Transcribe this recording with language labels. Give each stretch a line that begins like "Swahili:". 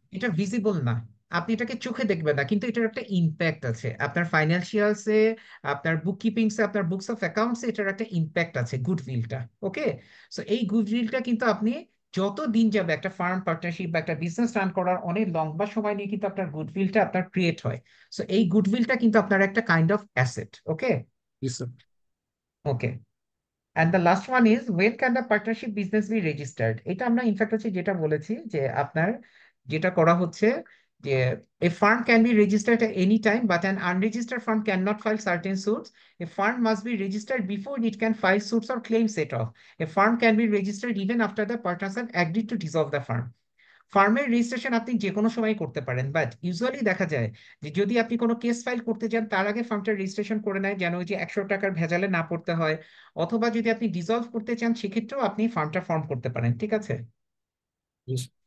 Bangla: এটা ভিজিবল না, আপনি এটাকে চোখে দেখবেন না, কিন্তু এটার একটা ইম্প্যাক্ট আছে আপনার ফাইন্যান্সিয়ালসে, আপনার বুককিপিংসে, আপনার বুকস অফ অ্যাকাউন্টসে, এটার একটা ইম্প্যাক্ট আছে গুডউইলটা। ওকে, সো এই গুডউইলটা কিন্তু আপনি যত দিন যাবে একটা ফার্ম পার্টনারশিপ বা একটা বিজনেস রান করার অনেক লম্বা সময় নিয়ে কিন্তু আপনার গুডউইলটা আপনার ক্রিয়েট হয়। সো এই গুডউইলটা কিন্তু আপনার একটা kind of asset. Okay,
English: Yes sir. Okay. And the last one is when can the partnership business be registered?
Bangla: এটা আমরা ইনফ্যাক্ট হচ্ছে যেটা বলেছি যে আপনার যেটা করা হচ্ছে যে
English: a firm can be registered at any time but an unregistered firm cannot file certain suits. A firm must be registered before it can file suits or claims set off. A firm can be registered even after the partners have agreed to dissolve the firm.
Bangla: ফার্মের registration আপনি যে কোনো সময় করতে পারেন, but usually দেখা যায় যে যদি আপনি কোনো কেস ফাইল করতে যান তার আগে ফার্মটা রেজিস্ট্রেশন করে নেয়, যেন ওই যে 100 টাকার ভেজালে না পড়তে হয়। অথবা যদি আপনি ডিসলভ করতে চান সেক্ষেত্রেও আপনি ফার্মটা ফর্ম করতে পারেন। ঠিক আছে?
English: Yes.